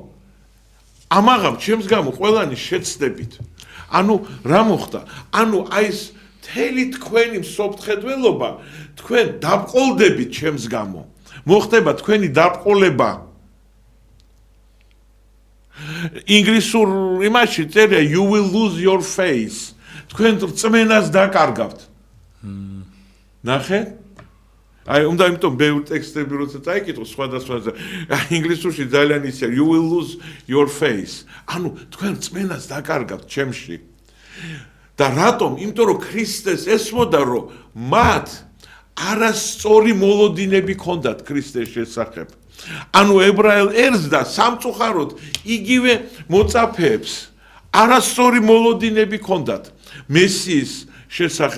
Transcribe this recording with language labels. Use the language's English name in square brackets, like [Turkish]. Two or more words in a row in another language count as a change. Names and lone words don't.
[Georgian] ამაღამ ჩემს გამო ყველანი შეცდებით. ანუ რა მოხდა? ანუ აი ეს მთელი თქვენი მსოფლმხედველობა თქვენ დაბყოლდებით ჩემს გამო. მოხდება თქვენი დაბყოლება. [English] ინგლისურ იმაში წერია you will lose your face. [Georgian] თქვენ რწმენას დაკარგავთ. ნახე? აი, უნდა იმიტომ ბევრი ტექსტები როცა წაიკითხო სხვადასხვა ინგლისურში ძალიან ისე [English] you will lose your face. [Georgian] ანუ თქვენ რწმენას დაკარგავთ ჩემში. და რატომ? იმიტომ რომ ქრისტეს ესმოდა რომ მათ არასწორი მოლოდინები ჰქონდათ ქრისტეს შესახებ. ანუ ებრაელ ერს და სამწუხაროდ იგივე მოწაფეებს არასწორი მოლოდინები ჰქონდათ მესიის შესახებ.